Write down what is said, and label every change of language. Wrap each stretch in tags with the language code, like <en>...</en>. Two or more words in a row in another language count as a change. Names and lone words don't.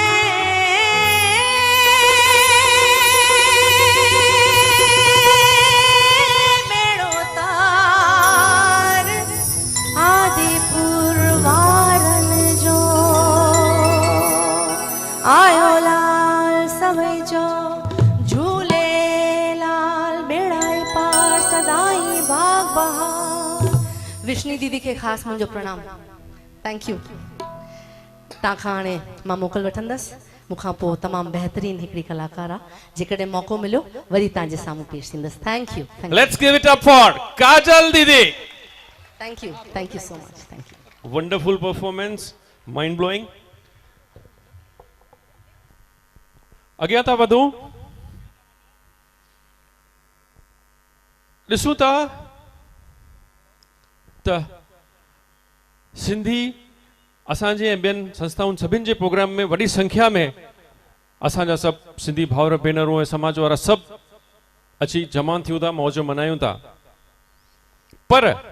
<sd>बेड़ो तार आदिपुर वारन जो आयो लाल सभई जो झूले लाल बेड़ाई पार सदाई बाग बहार विष्णु दीदी के ख़ासि मुंहिंजो प्रणाम</sd> <en>thank you</en> <sd>तव्हां खां हाणे मां मोकल वठंदसि मूंखां पोइ तमामु बहितरीन हिकिड़ी कलाकार आहे जेकॾहिं मौक़ो मिलियो वरी तव्हांजे साम्हूं पेश थींदसि</sd> <en>thank you Let's give it up for Kajal Didi. thank you so much thank you Wonderful performance, mind blowing.</en> <sd>अॻियां था वधूं ॾिसूं था त सिंधी असांजे ऐं ॿियनि संस्थाउनि सभिनि जे प्रोग्राम में वॾी संख्या में असांजा सभु सिंधी भाउर भेनरूं ऐं समाज वारा सभु अची जमा थियूं था मौज मनायूं था पर</sd>